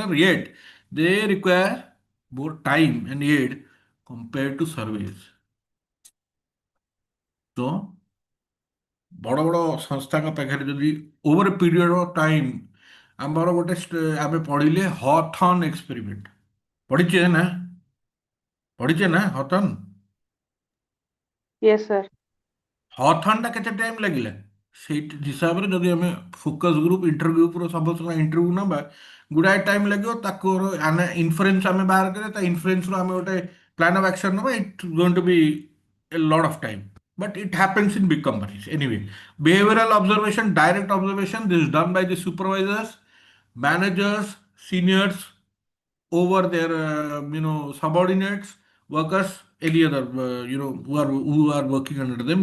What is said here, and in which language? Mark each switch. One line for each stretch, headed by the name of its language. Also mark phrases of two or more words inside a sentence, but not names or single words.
English: Yet, they require more time and aid compared to surveys. So,
Odia: ବଡ଼ ବଡ଼ ସଂସ୍ଥାଙ୍କ ପାଖରେ ଯଦି
English: over a period of time
Odia: ଆମର ଗୋଟେ ଆମେ ପଢ଼ିଲେ ହଥର୍ନ ଏକ୍ସପେରିମେଣ୍ଟ ପଢ଼ିଛେ ନା ହଥର୍ନ
English: Yes, sir.
Odia: ହଥର୍ନଟା କେତେ ଟାଇମ୍ ଲାଗିଲା ସେଇ ହିସାବରେ ଯଦି ଆମେ
English: focus group interview
Odia: ପୁରା ସମସ୍ତଙ୍କ ଇଣ୍ଟରଭ୍ୟୁ ନେବା ଗୁଡ଼ାଏ ଟାଇମ୍ ଲାଗିବ ତାକୁ ଇନଫରେନ୍ସ ଆମେ ବାହାର କରିବା ତା ଇନଫରେନ୍ସରୁ ଆମେ ଗୋଟେ
English: plan of action
Odia: ନେବା
English: it going to be a lot of time but it happens in big companies anyway. Behavioral observation, direct observation, this is done by the supervisors, managers, seniors over their subordinates, workers, any other who are working under them.